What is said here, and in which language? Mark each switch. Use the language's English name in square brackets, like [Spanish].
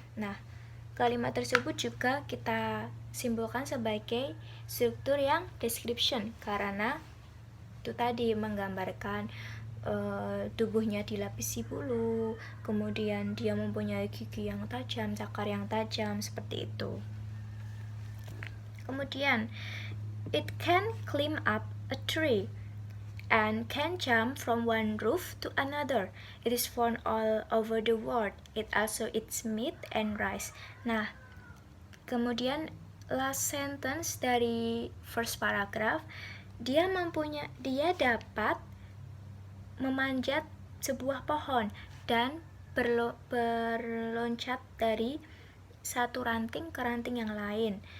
[Indonesian] Nah, kalimat tersebut juga kita simpulkan sebagai struktur yang description karena itu tadi menggambarkan tubuhnya dilapisi bulu, kemudian dia mempunyai gigi yang tajam, cakar yang tajam, seperti itu. Kemudian, [English] it can climb up a tree and can jump from one roof to another. It is found all over the world. It also eats meat and rice. [Indonesian] Nah, kemudian [English] last sentence [Indonesian] dari [English] first paragraph, [Indonesian] dia dapat memanjat sebuah pohon dan berloncat dari satu ranting ke ranting yang lain.